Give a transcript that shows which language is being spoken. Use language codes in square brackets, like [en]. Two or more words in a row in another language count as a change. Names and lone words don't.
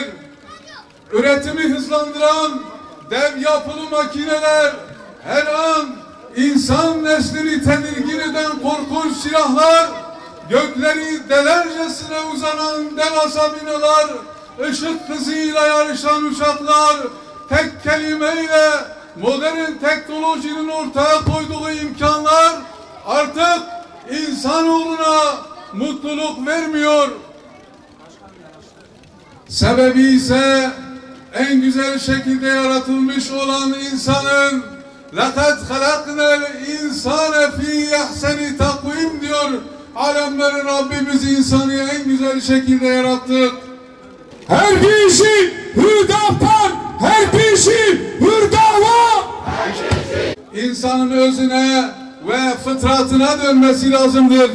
[tr] Üretimi hızlandıran dev yapılı makineler, her an insan neslini tedirgin eden korkunç silahlar, gökleri delercesine uzanan devasa binalar, ışık hızıyla yarışan uçaklar, tek kelimeyle modern teknolojinin ortaya koyduğu imkanlar artık insanoğluna mutluluk vermiyor. Sebebi ise en güzel şekilde yaratılmış olan insanın [ar] لَقَدْ خَلَقْنَا الْاِنْسَانَ ف۪ي اَحْسَنِ تقويم [tr] diyor. Alemlerin Rabbimiz insanı en güzel şekilde yarattık. Her bir işi Hüdapar, her bir işi Hürdava. İnsanın özüne ve fıtratına dönmesi lazımdır.